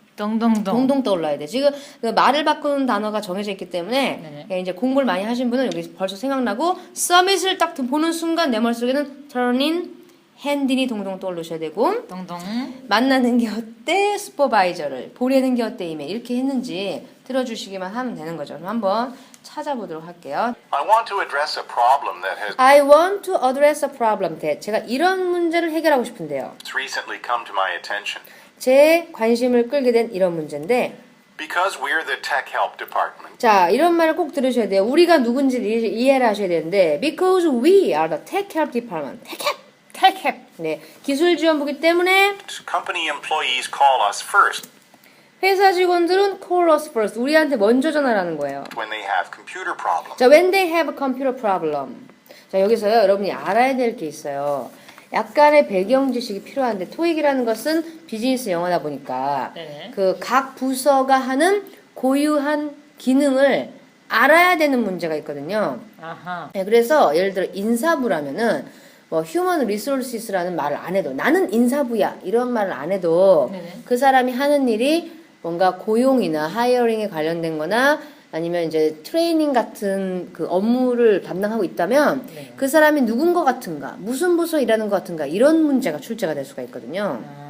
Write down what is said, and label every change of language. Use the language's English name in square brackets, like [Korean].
[Korean] 동동 떠올라야 돼. 지금 그 말을 바꾸는 단어가 정해져 있기 때문에 이제 공부를 많이 하신 분은 여기 벌써 생각나고 submit을 딱 보는 순간 내 머릿속에는 turn in 핸디니 동동 떠올리셔야 되고 동동 만나는 게 어때? 슈퍼바이저를 보내는 게 어때? 이메일 이렇게 했는지 들어주시기만 하면 되는 거죠. 그럼 한번 찾아보도록 할게요. [English] I want to address a problem that has I want to address a problem that [Korean] 제가 이런 문제를 해결하고 싶은데요. [English] recently come to my attention. [Korean] 제 관심을 끌게 된 이런 문제인데 [English] Because we're the tech help department. [Korean] 자 이런 말을 꼭 들으셔야 돼요. 우리가 누군지를 이해를 하셔야 되는데 [English] Because we are the tech help department. tech help. [Korean] 네, 기술 지원부기 때문에 [English] Company employees call us first [Korean] 회사 직원들은 [English] call us first. [Korean] 우리한테 먼저 전화라는 거예요. [English] when they have computer problems. 자, when they have a computer problem. [Korean] 자, 여기서요, 여러분이 알아야 될 게 있어요. 약간의 배경 지식이 필요한데, 토익이라는 것은 비즈니스 영어다 보니까, 그 각 부서가 하는 고유한 기능을 알아야 되는 문제가 있거든요. 아하. 네, 그래서 예를 들어 인사부라면은, 뭐 휴먼 리소스라는 말을 안 해도 나는 인사부야 이런 말을 안 해도 그 사람이 하는 일이 뭔가 고용이나 하이어링에 관련된 거나 아니면 이제 트레이닝 같은 그 업무를 담당하고 있다면 그 사람이 누군 것 같은가 무슨 부서 일하는 것 같은가 이런 문제가 출제가 될 수가 있거든요.